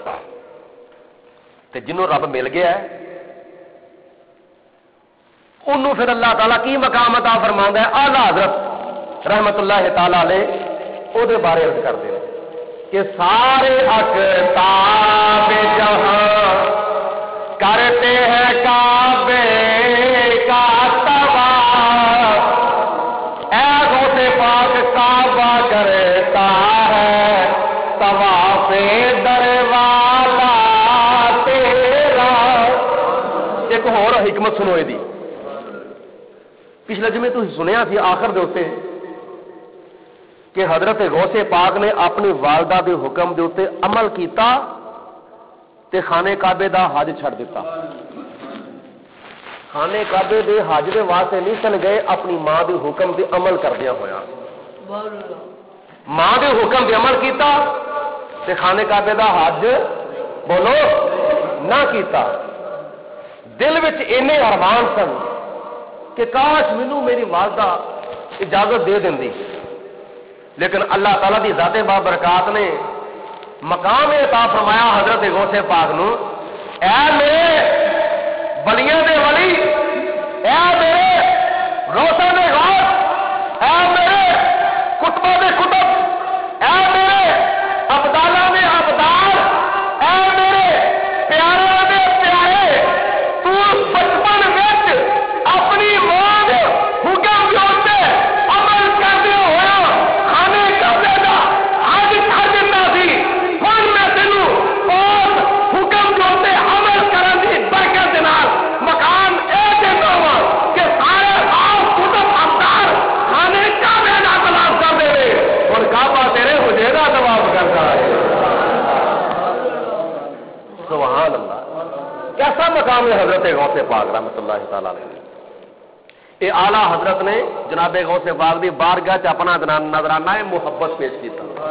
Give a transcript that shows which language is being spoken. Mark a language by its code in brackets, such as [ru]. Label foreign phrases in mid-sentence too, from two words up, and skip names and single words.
[pa] تے جنوں رب مل گیا ہے انہوں پھر اللہ تعالیٰ کی مقام عطا فرماندا ہے؟ اعلیٰ حضرت رحمت اللہ تعالی علیہ او دے بارے عرض کردے [ur] ہیں کہ سارے اقطاب جہاں کرتے ہیں کعبے کا طواف، اے غوث پاک کعبہ کرتا ہے طواف در والا تیرا۔ [pa] ایک اور حکمت سنو دی، پچھلے جمعے تسی سنیا سی آخر دے اوتے کہ حضرت غوث پاک نے اپنی والدہ دے حکم دے اوتے عمل کیتا تے خانے کعبے دا حج چھڑ دیتا۔ خانے کعبے دے حج دے واسطے نہیں سن گئے، اپنی ماں دے حکم دے عمل کردیا ہویا، ماں دے حکم دے عمل کیتا تے خانے کعبے دا حج بولو نہ کیتا۔ دل وچ اینے ارمان سن کہ کاش مینوں میری والدہ اجازت دے دیندی، لیکن اللہ تعالیٰ دی ذات بابرکات نے مقام عطا فرمایا حضرت غوث پاک نو، اے میرے ولیاں دے ولی، اے میرے غوثاں دے غوث، اے میرے کتباں دے کتب، اے میرے ابدالاں دے ابدال، اے میرے پیاریاں دے پیارے، تو بچپن وچ اپنی ماں دے حکم دے اوتے عمل کردے ہویا خانے کعبے دا حج کر دیندا سی، ہن میں تینوں اس حکم دے اوتے عمل کرن دی برکت دے نال مقام اے دیندا وا کہ سارے خاص کتب ابدال خانے کعبے دا طواف کر دے، ہن کعبہ تیرے حجرے دا طواف کردا ہے۔ [ur] سبحان اللہ، کیسا مقام ہے حضرت غوث پاک رحمۃ اللہ تعالی علیہ۔ [pa] یہ اعلیٰ حضرت نے جناب غوث پاک دی بارگاہ چ اپنا نظرانہ محبت پیش کیتا۔